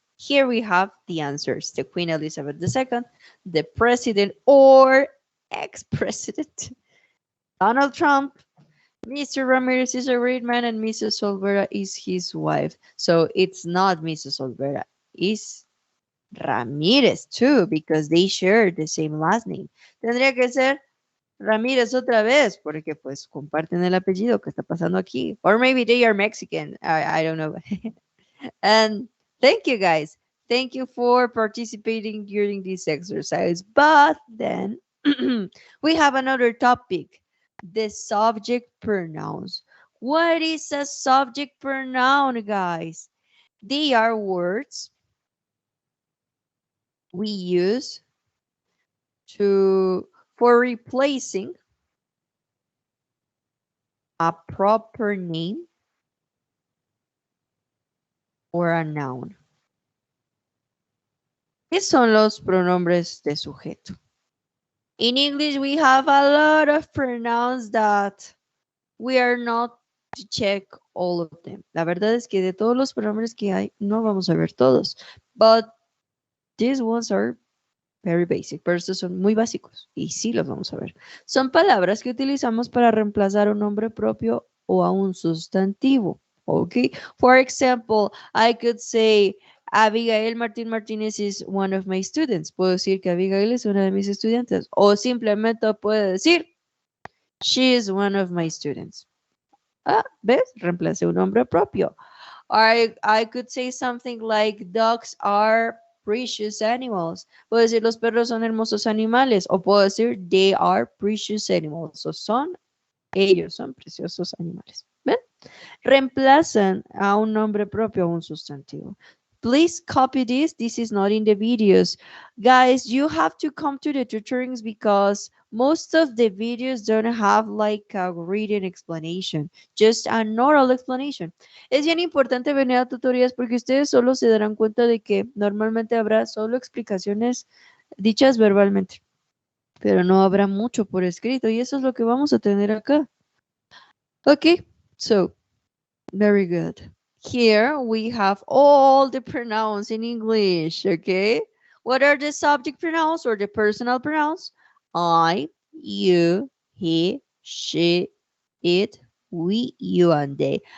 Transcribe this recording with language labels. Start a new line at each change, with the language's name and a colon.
English: Here we have the answers. The Queen Elizabeth II, the president or ex-president, Donald Trump, Mr. Ramirez is a great man, and Mrs. Olvera is his wife. So it's not Mrs. Olvera, it's Ramirez too, because they share the same last name.
Spanish: Tendría que ser Ramírez otra vez, porque pues comparten el apellido. ¿Qué está pasando aquí?
English: Or maybe they are Mexican. I don't know. And thank you guys. Thank you for participating during this exercise. But then we have another topic, the subject pronouns. What is a subject pronoun, guys? They are words we use for replacing a proper name or a noun.
Spanish: ¿Qué son los pronombres de sujeto?
English: In English, we have a lot of pronouns that we are not to check all of them.
Spanish: La verdad es que de todos los pronombres que hay, no vamos a ver todos.
English: But these ones are very basic,
Spanish: pero estos son muy básicos y sí los vamos a ver. Son palabras que utilizamos para reemplazar un nombre propio o a un sustantivo.
English: Okay, for example, I could say Abigail Martín Martínez is one of my students.
Spanish: Puedo decir que Abigail es una de mis estudiantes. O simplemente puedo decir
English: she is one of my students.
Spanish: Ah, ¿ves? Reemplacé un nombre propio.
English: Or I could say something like dogs are precious animals.
Spanish: Puedo decir los perros son hermosos animales. O puedo decir
English: they are precious animals.
Spanish: O ellos son preciosos animales. ¿Ven? Reemplazan a un nombre propio a un sustantivo.
English: Please copy this. This is not in the videos. Guys, you have to come to the tutorings because most of the videos don't have like a written explanation, just an oral explanation.
Spanish: Es bien importante venir a tutorías porque ustedes solo se darán cuenta de que normalmente habrá solo explicaciones dichas verbalmente, pero no habrá mucho por escrito y eso es lo que vamos a tener acá.
English: Okay, so very good. Here we have all the pronouns in English, okay? What are the subject pronouns or the personal pronouns? I, you, he, she, it, we, you, and they.